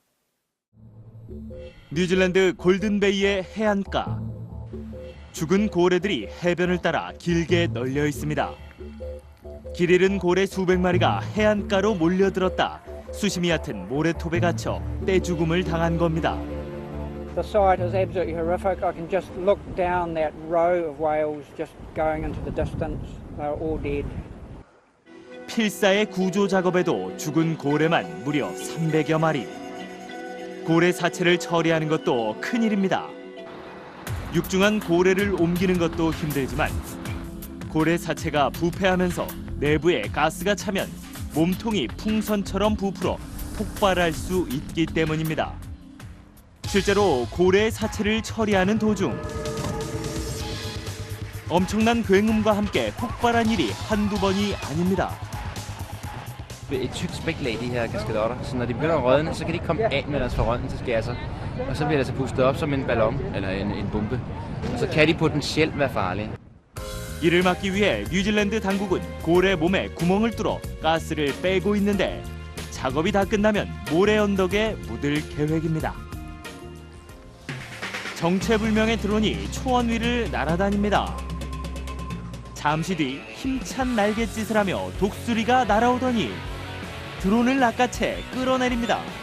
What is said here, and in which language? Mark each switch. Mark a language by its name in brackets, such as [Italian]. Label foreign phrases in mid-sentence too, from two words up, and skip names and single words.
[Korean] 뉴질랜드 골든베이의 해안가. 죽은 고래들이 해변을 따라 길게 널려 있습니다. 길 잃은 고래 수백 마리가 해안가로 몰려들었다. 수심이 얕은 모래톱에 갇혀 떼죽음을 당한 겁니다. [English] The sight is absolutely horrific. I can just look down that row of whales just going into the distance. They're all dead. [Korean] 필사의 구조 작업에도 죽은 고래만 무려 300여 마리. 고래 사체를 처리하는 것도 큰일입니다. 육중한 고래를 옮기는 것도 힘들지만 고래 사체가 부패하면서 내부에 가스가 차면 몸통이 풍선처럼 부풀어 폭발할 수 있기 때문입니다. 실제로 고래 사체를 처리하는 도중 엄청난 굉음과 함께 폭발한 일이 한두 번이 아닙니다. [Danish] Et tykt spæklag, de her kaskadotter. Så når de begynder at rådne, så kan de ikke komme af med deres forrådnelsesgasser. Og så bliver det så pustet op som en ballon eller en bombe. Og så kan de potentielt være farlige. [Korean] 이를 막기 위해 뉴질랜드 당국은 고래 몸에 구멍을 뚫어 가스를 빼고 있는데 작업이 다 끝나면 모래 언덕에 묻을 계획입니다. 정체불명의 드론이 초원 위를 날아다닙니다. 잠시 뒤 힘찬 날갯짓을 하며 독수리가 날아오더니 드론을 낚아채 끌어내립니다.